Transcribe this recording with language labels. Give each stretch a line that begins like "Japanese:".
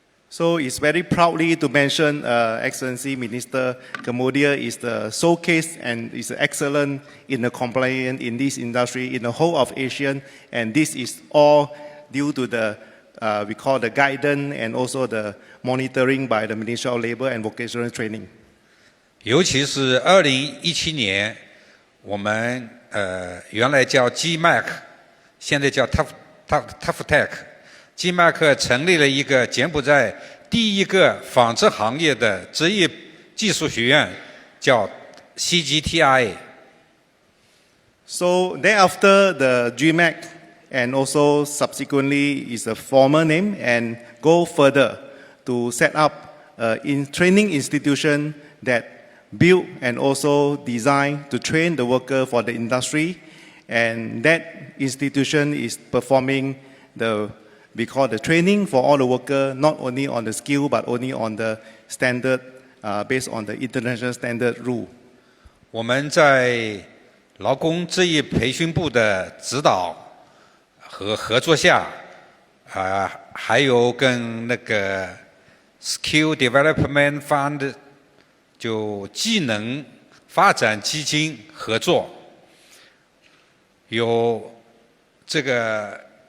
English: So it's very proudly to mention, Excellency Minister, Cambodia is the showcase and is excellent in the compliance in this industry in the whole of ASEAN, and this is all due to the we call the guidance and also the monitoring by the Ministry of Labor and Vocational Training.
Chinese: 尤其是2017年，我们原来叫 GMAC， 现在叫 TVET。GMAC 成立了一个柬埔寨第一个纺织行业的职业技术学院，叫 CGTI。
English: So thereafter, the GMAC and also subsequently is a former name and go further to set up in training institution that build and also design to train the worker for the industry, and that institution is performing we call the training for all the worker, not only on the skill but only on the standard based on the international standard rule.
Chinese: 我们在劳工职业培训部的指导和合作下，还有跟那个 Skill Development Fund 就技能发展基金合作，有这个